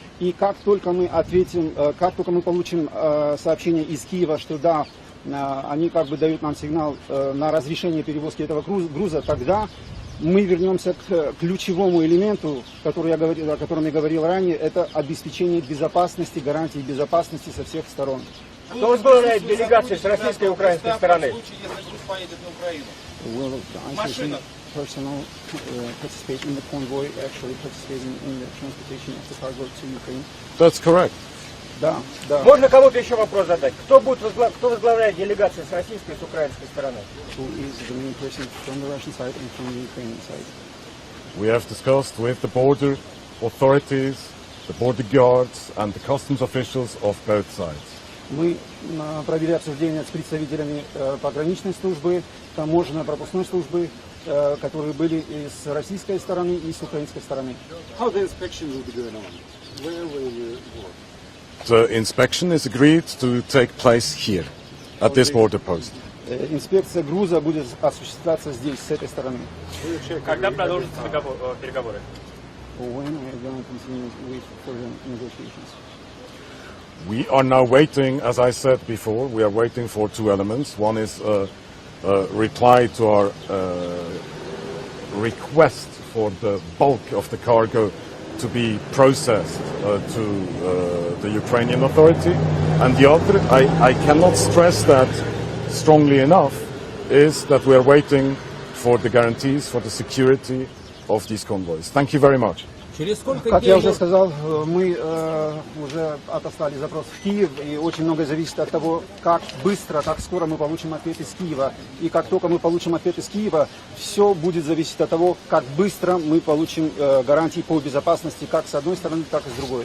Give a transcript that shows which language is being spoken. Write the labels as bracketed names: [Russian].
[Russian] И как только мы ответим, как только мы получим сообщение из Киева, что да, они дают нам сигнал на разрешение перевозки этого груза, тогда мы вернемся к ключевому элементу, о котором я говорил ранее, это обеспечение безопасности, гарантии безопасности со всех сторон. Кто возглавляет делегацию с российской и украинской стороны? В случае, если груз поедет на Украину. Машина. [English] Personnel participate in the convoy, actually participating in the transportation of the cargo to Ukraine. That's correct. [Russian] Да, да. Можно кому-то еще вопрос задать? Кто возглавляет делегацию с российской и с украинской стороны? [English] Who is the main person from the Russian side and from the Ukrainian side? We have discussed with the border authorities, the border guards and the customs officials of both sides. [Russian] Мы провели обсуждение с представителями пограничной службы, таможенно-пропускной службы, которые были и с российской стороны, и с украинской стороны. [English] How the inspection will be going on? Where will you work? The inspection is agreed to take place here, at this border post. [Russian] Инспекция груза будет осуществляться здесь, с этой стороны. Когда продолжатся переговоры? [English] When we are going to continue with further negotiations? We are now waiting, as I said before, we are waiting for two elements. One is a reply to our request for the bulk of the cargo to be processed to the Ukrainian authority. And the other, I cannot stress that strongly enough, is that we are waiting for the guarantees for the security of these convoys. Thank you very much. [Russian] Как я уже сказал, мы уже отослали запрос в Киев, и очень многое зависит от того, как быстро, как скоро мы получим ответ из Киева. И как только мы получим ответ из Киева, все будет зависеть от того, как быстро мы получим гарантии по безопасности, как с одной стороны, так и с другой.